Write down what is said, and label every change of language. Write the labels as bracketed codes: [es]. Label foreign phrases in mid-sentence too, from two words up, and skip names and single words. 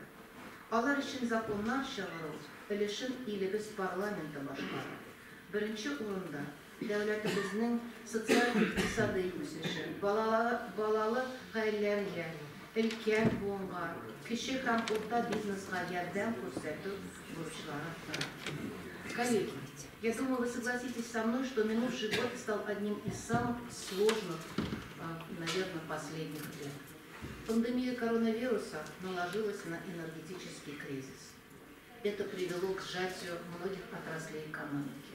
[tt] Алар өчен законнар чыгару өлешен илебез парламенты башкара. Беренче урында дәүләтебезнең социаль-икътисади үсеше, балалы гаиләләргә, өлкән буынга, кече һәм урта бизнеска ярдәм күрсәтү бурычлары тора. [ru] Коллеги, я думаю, вы согласитесь со мной, что минувший год стал одним из самых сложных, наверное, последних лет. Пандемия коронавируса наложилась на энергетический кризис. Это привело к сжатию многих отраслей экономики.